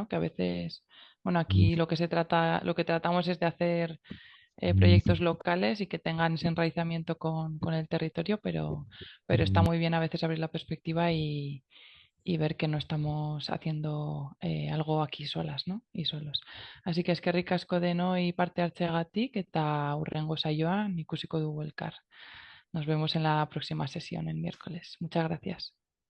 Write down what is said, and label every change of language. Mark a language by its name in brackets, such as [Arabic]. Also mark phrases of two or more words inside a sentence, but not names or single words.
[Spanish] Que a veces, bueno, aquí lo que tratamos es de hacer proyectos locales y que tengan ese enraizamiento con el territorio, pero está muy bien a veces abrir la perspectiva y ver que no estamos haciendo algo aquí solas, ¿no? Y solos. [Basque] Así que eskerrik asko denoi parte hartzeagatik eta hurrengo saioan ikusiko dugu elkar. [Spanish] Nos vemos en la próxima sesión el miércoles. Muchas gracias.